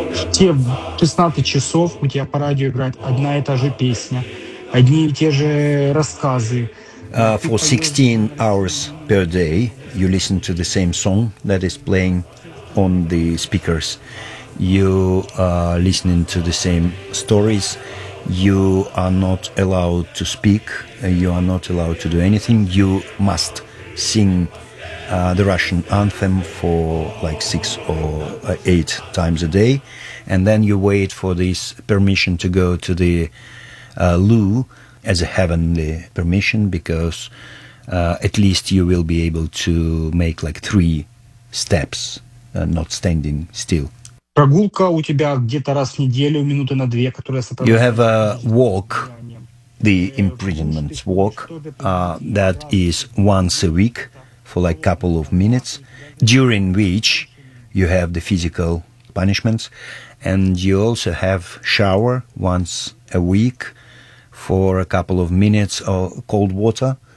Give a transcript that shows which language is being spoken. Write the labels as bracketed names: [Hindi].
[Russian] Все 16 часов у тебя по радио играет одна и та же песня, одни и те же рассказы. [English] For 16 hours per day, you listen to the same song that is playing on the speakers. You are listening to the same stories. You are not allowed to speak. You are not allowed to do anything. You must sing the Russian anthem for like 6 or 8 times a day. And then you wait for this permission to go to the loo as a heavenly permission, because at least you will be able to make like 3 steps, not standing still. [Russian] Прогулка у тебя где-то раз в неделю, минуты на две, которая сопровождает. [English] You have a walk, the imprisonment walk, that is once a week for like a couple of minutes, during which you have the physical punishments. And you also have shower once a week for a couple of minutes of cold water.